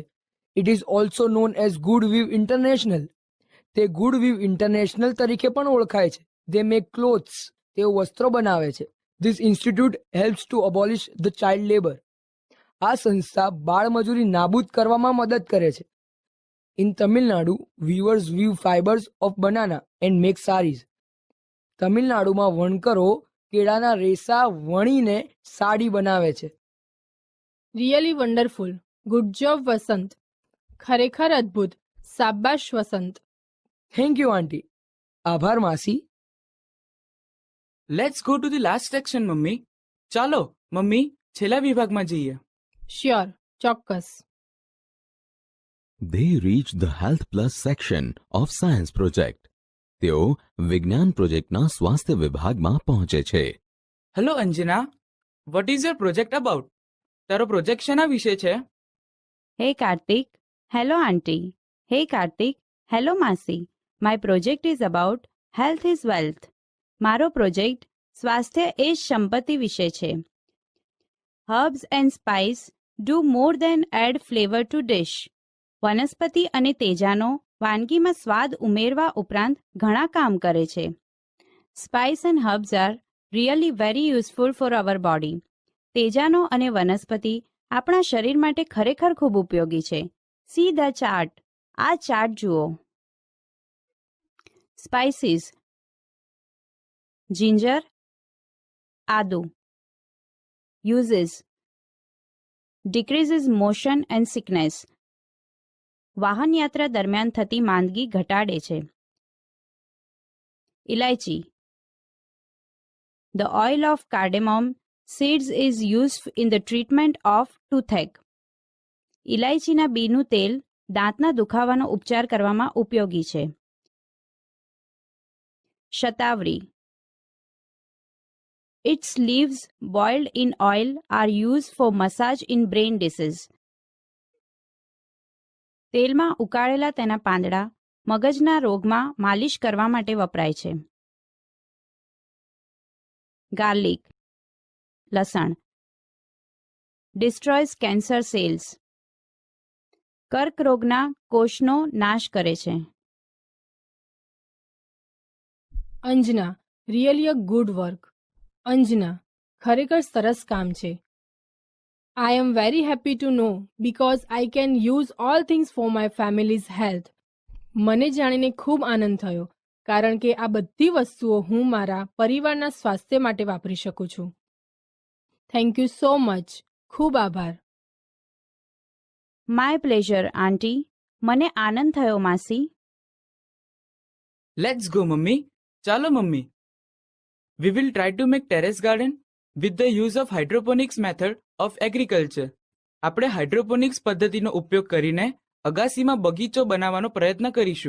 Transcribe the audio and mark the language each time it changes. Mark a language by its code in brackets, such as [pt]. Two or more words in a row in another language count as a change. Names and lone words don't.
[en] It is also known as GoodWeave International. [gu] તે ગુડ વીવ ઇન્ટરનેશનલ તરીકે પણ ઓળખાય છે. [en] They make clothes. [gu] તેઓ વસ્ત્રો બનાવે છે. [en] This institute helps to abolish the child labour. [gu] આ સંસ્થા બાળ મજૂરી નાબૂદ કરવામાં મદદ કરે છે. [en] In Tamil Nadu, weavers weave fibers of banana and make saris. [gu] તમિલનાડુમાં વણકરો કેળાના રેસા વણીને સાડી બનાવે છે. [en] Really wonderful. Good job Vasant. [gu] ખરેખર અદ્ભુત. શાબાશ વસંત. [en] Thank you Auntie. [gu] આભાર માસી. [en] Let's go to the last section Mummy. [gu] ચાલો મમ્મી છેલ્લા વિભાગમાં જઈએ. શ્યોર, ચોક્કસ. [en] They reached the Health Plus section of Science Project. [gu] તેઓ વિજ્ઞાન પ્રોજેક્ટના સ્વાસ્થ્ય વિભાગમાં પહોંચે છે. [en] Hello Anjana, what is your project about? [gu] તારો પ્રોજેક્ટ શેના વિશે છે? [en] Hey Karthik. Hello Auntie. Hey Karthik. Hello Masi. My project is about health is wealth. [gu] મારો પ્રોજેક્ટ સ્વાસ્થ્ય એ જ સંપત્તિ વિશે છે. [en] Herbs and spice do more than add flavor to dish. [gu] વનસ્પતિ અને તેજાનો વાનગીમાં સ્વાદ ઉમેરવા ઉપરાંત ઘણા કામ કરે છે. [en] Spice and herbs are really very useful for our body. [gu] તેજાનો અને વનસ્પતિ આપણા શરીર માટે ખરેખર ખૂબ ઉપયોગી છે. [en] See the chart. [gu] આ ચાર્ટ જુઓ. [en] Spices: ginger, આદુ. Uses: decreases motion and sickness. [gu] વાહન યાત્રા દરમિયાન થતી માંદગી ઘટાડે છે. ઇલાયચી: [en] The oil of cardamom seeds is used in the treatment of toothache. [gu] ઇલાયચીના બીનું તેલ દાંતના દુખાવાનો ઉપચાર કરવામાં ઉપયોગી છે. શતાવરી: [en] Its leaves boiled in oil are used for massage in brain disease. [gu] તેલમાં ઉકાળેલા તેના પાંદડા મગજના રોગમાં માલિશ કરવા માટે વપરાય છે. ગાર્લિક: લસણ. [en] Destroys cancer cells. [gu] કર્કરોગના કોષનો નાશ કરે છે. [en] Anjana, really a good work. [gu] અંજના, ખરેખર સરસ કામ છે. [en] I am very happy to know because I can use all things for my family's health. [gu] મને જાણીને ખૂબ આનંદ થયો કારણ કે આ બધી વસ્તુઓ હું મારા પરિવારના સ્વાસ્થ્ય માટે વાપરી શકું છું. [en] Thank you so much. [gu] ખૂબ આભાર. [en] My pleasure, Auntie. [gu] મને આનંદ થયો માસી. [en] Let's go Mummy. [gu] ચાલો મમ્મી. [en] We will try to make terrace garden with the use of hydroponics method of agriculture. [gu] આપણે હાઇડ્રોપોનિક્સ પદ્ધતિનો ઉપયોગ કરીને અગાસીમાં બગીચો બનાવવાનો પ્રયત્ન કરીશું.